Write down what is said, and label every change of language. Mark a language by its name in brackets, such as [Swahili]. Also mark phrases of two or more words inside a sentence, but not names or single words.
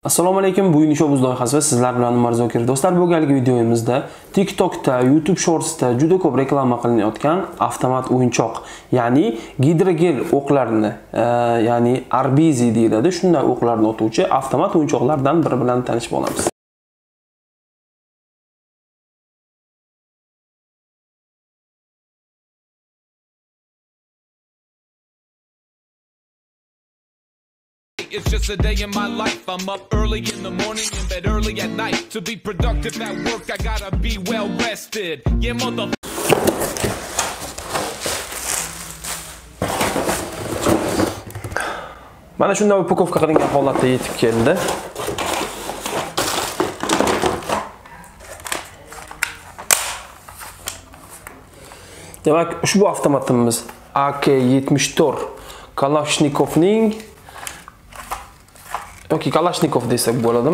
[Uzbek] Assalomu alaykum, bu Inishobuz loyihasi va sizlar bilan Umar Zokir. Do'stlar, bu galgi videomizda TikTokda, YouTube Shortsda juda ko'p reklama qilinayotgan avtomat o'yinchoq, ya'ni gidrogel o'qlarni, ya'ni Arbizi deyiladi, shunday o'qlarni otuvchi avtomat o'yinchoqlardan biri bilan tanishib olamiz. [English] It's just a day in my life. I'm up early in the morning, in bed early at night. To be productive at work, I gotta be well rested. Yeah, mother. [Uzbek] Mana shunday upakovka qilingan holatda yetib keldi. Demak, ushbu avtomatimiz AK-74 Kalashnikovning yoki Kalashnikov desak bo'ladimi?